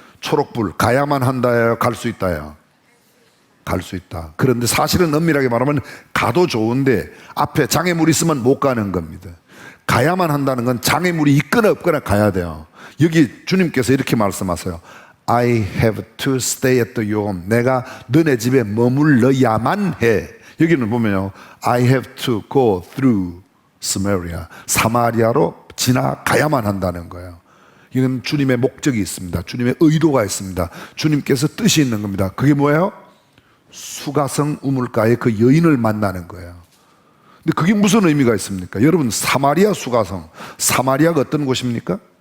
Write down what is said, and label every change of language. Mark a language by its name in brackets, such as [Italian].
[Korean] 초록불 가야만 한다예요, 갈 수 있다예요? 갈 수 있다. 그런데 사실은 엄밀하게 말하면 가도 좋은데 앞에 장애물이 있으면 못 가는 겁니다. 가야만 한다는 건 장애물이 있거나 없거나 가야 돼요. 여기 주님께서 이렇게 말씀하세요. [English] I have to stay at your home. [Korean] 내가 너네 집에 머물러야만 해. 여기는 보면요, [English] I have to go through Samaria. [Korean] 사마리아로 지나가야만 한다는 거예요. 이건 주님의 목적이 있습니다. 주님의 의도가 있습니다. 주님께서 뜻이 있는 겁니다. 그게 뭐예요? 수가성 우물가에 그 여인을 만나는 거예요. 근데 그게 무슨 의미가 있습니까? 여러분, 사마리아 수가성, 사마리아가 어떤 곳입니까?